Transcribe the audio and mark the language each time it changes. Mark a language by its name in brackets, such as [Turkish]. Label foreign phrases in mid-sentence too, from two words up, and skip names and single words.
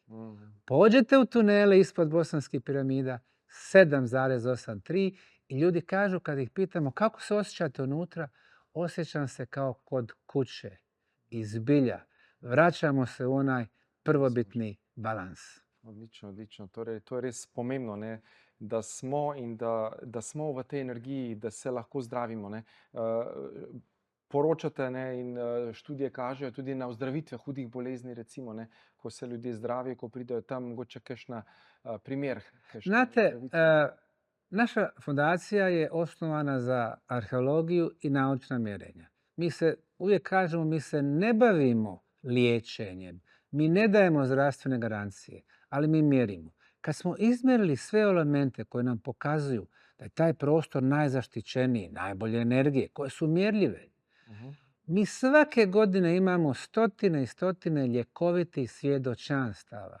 [Bosnian] Pođete u tunele ispod Bosanskih piramida, 7,83 i ljudi kažu kad ih pitamo kako se osjećate unutra, osjećam se kao kod kuće. I zbilja, vraćamo se u onaj prvobitni balans. [Slovenian] Odlično, odlično. Torej, to je res pomembno, ne? Da smo in da smo v tej energiji, da se lahko zdravimo. Ne? Poročate, ne, in študije kažejo tudi na ozdravitve hudih bolezni, recimo, ne, ko se ljudje zdravijo, ko pridejo tam, mogoče kakšna primer. [Bosnian] Znate, naša fundacija je osnovana za arheologiju i naučna mjerenja. Mi se, uvijek kažemo, mi se ne bavimo liječenjem, mi ne dajemo zdravstvene garancije, ali mi mjerimo. Kad smo izmjerili sve elemente koje nam pokazuju da je taj prostor najzaštićeniji, najbolje energije, koje su mjerljive, mi svake godine imamo stotine i stotine ljekovitih svjedočanstava.